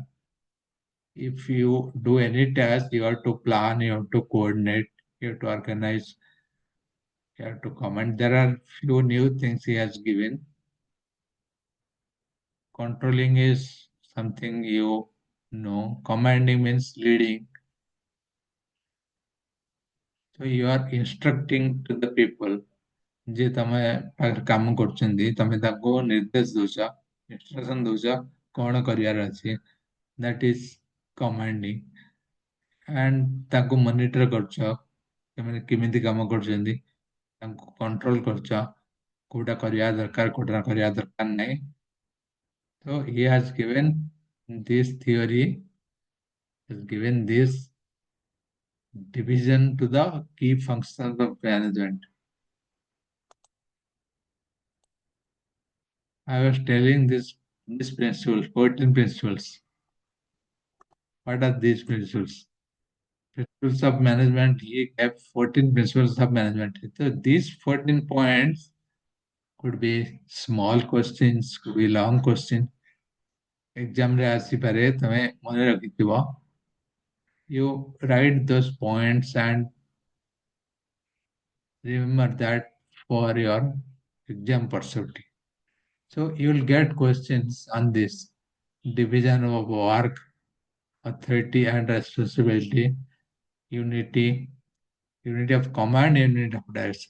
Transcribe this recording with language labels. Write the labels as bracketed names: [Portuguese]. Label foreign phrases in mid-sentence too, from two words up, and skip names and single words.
[English] If you do any task, you have to plan, you have to coordinate, you have to organize, you have to command. There are few new things he has given. Controlling is something you know. Commanding means leading. So you are instructing to the people. [Odia] ଯେ ତମେ ପାଖରେ କାମ କରୁଛନ୍ତି ତମେ ତାଙ୍କୁ ନିର୍ଦ୍ଦେଶ ଦଉଛ, ଇନଷ୍ଟ୍ରକ୍ସନ ଦଉଛ କଣ କରିବାର ଅଛି, [English] that is commanding. [Odia] and ତାଙ୍କୁ ମନିଟର କରୁଛ, ସେମାନେ କେମିତି କାମ କରୁଛନ୍ତି, ତାଙ୍କୁ କଣ୍ଟ୍ରୋଲ କରୁଛ, କୋଉଟା କରିବା ଦରକାର କୋଉଟା କରିବା ଦରକାର ନାହିଁ. [English] So he has given this theory, has given this division to the key functions of management. I was telling this principles, 14 principles. What are these principles? Principles of management, he gave 14 principles of management. So these 14 points could be small questions, could be long questions. [Odia] Exam ରେ ଆସିପାରେ, ତମେ ମନେ ରଖିଥିବ. [English] You write those points and remember that for your exam perspective. So you will get questions on this division of work, authority and responsibility, unity, unity of command, unity of direction.